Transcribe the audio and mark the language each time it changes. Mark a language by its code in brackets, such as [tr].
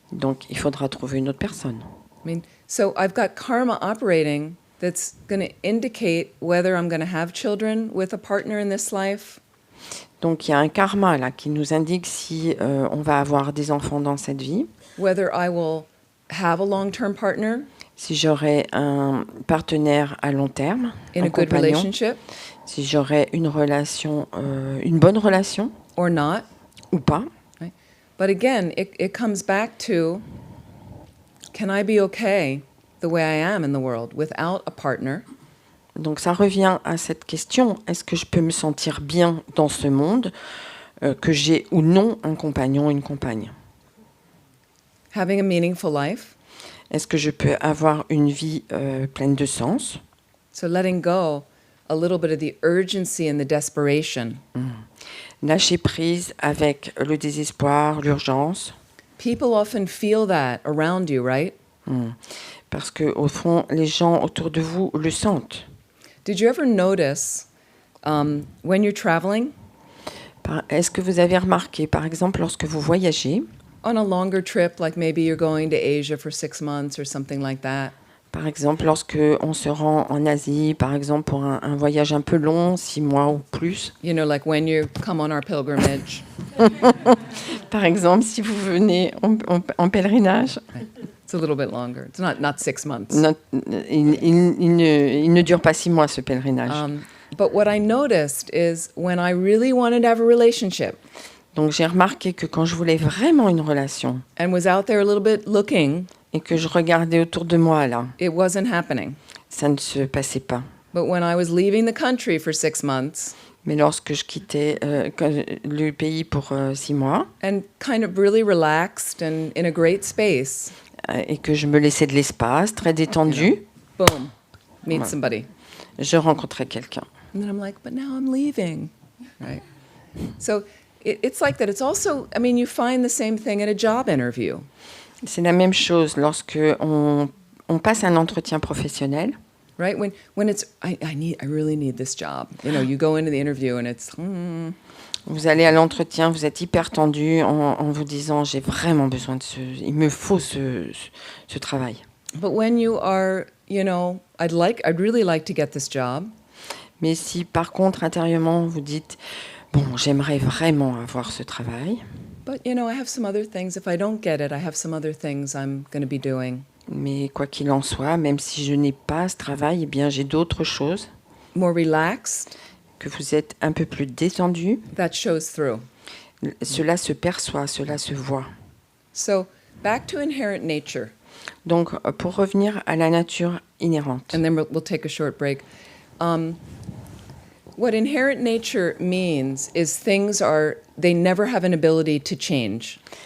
[fr] donc il faudra trouver une autre personne. [en] I mean, so I've got karma operating that's going to indicate whether I'm going to have children with a partner in this life, [fr] Donc, il y a un karma là qui nous indique si on va avoir des enfants dans cette vie, [en] whether I will have a long-term partner [fr] si j'aurai un partenaire à long terme, [en] in [fr] un [en] a good [fr] compagnon, [en] relationship [fr] si j'aurai une relation, une bonne relation [en] or not. [fr] ou pas. [en] But again, it comes back to, can I be okay the way I am in the world without a partner? [fr] Donc ça revient à cette question, est-ce que je peux me sentir bien dans ce monde, que j'ai ou non un compagnon, une compagne? [en] Having a meaningful life, [fr] Est-ce que je peux avoir une vie pleine de sens? [en] so letting go a little bit of the urgency and the desperation. [fr] Lâcher prise avec le désespoir, l'urgence. [en] People often feel that around you, right? [fr] Parce que au fond, les gens autour de vous le sentent. [en] Did you ever notice when you're traveling [fr] Est-ce que vous avez remarqué, par exemple, lorsque vous voyagez, [en] on a longer trip, like maybe you're going to Asia for 6 months or something like that, [fr] par exemple, lorsque on se rend en Asie, par exemple, pour un voyage un peu long, 6 mois ou plus. [en] you know, like when you come on our pilgrimage, [fr] Par exemple, si vous venez en pèlerinage, [en] it's a little bit longer. It's not 6 months. [fr] il ne dure pas 6 mois, ce pèlerinage. [en] But what I noticed is when I really wanted to have a relationship [fr] Donc, j'ai remarqué que quand je voulais vraiment une relation [en] and was out there a little bit looking, [fr] et que je regardais autour de moi, là, [en] it wasn't happening. [fr] ça ne se passait pas. [en] But when I was leaving the country for 6 months [fr] Mais lorsque je quittais le pays pour 6 mois [en] and kind of really relaxed and in a great space, [fr] et que je me laissais de l'espace, très détendu, [en] boom, meet Ouais. somebody. [fr] je rencontrais quelqu'un. [en] And then I'm like, but now I'm leaving, right? So it's like that. It's also, I mean, you find the same thing at a job interview. [fr] C'est la même chose lorsque on passe un entretien professionnel. [en] Right? When it's, I really need this job. You know, you go into the interview and it's, [fr] Vous allez à l'entretien, vous êtes hyper tendu en vous disant j'ai vraiment besoin de il me faut ce travail. [en] But when you are, you know, I'd really like to get this job. [fr] Mais si par contre intérieurement vous dites bon, j'aimerais vraiment avoir ce travail, [en] But, you know, I have some other things. If I don't get it, I have some other things I'm going to be doing. [fr] mais quoi qu'il en soit, même si je n'ai pas ce travail, eh bien j'ai d'autres choses, [en] More relaxed, [fr] que vous êtes un peu plus détendu, [en] that shows through. [fr] cela se perçoit, cela se voit. [en] So back to inherent nature. [fr] Donc pour revenir à la nature inhérente. [en] And then we'll take a short break. What inherent nature means is they never have an ability to change.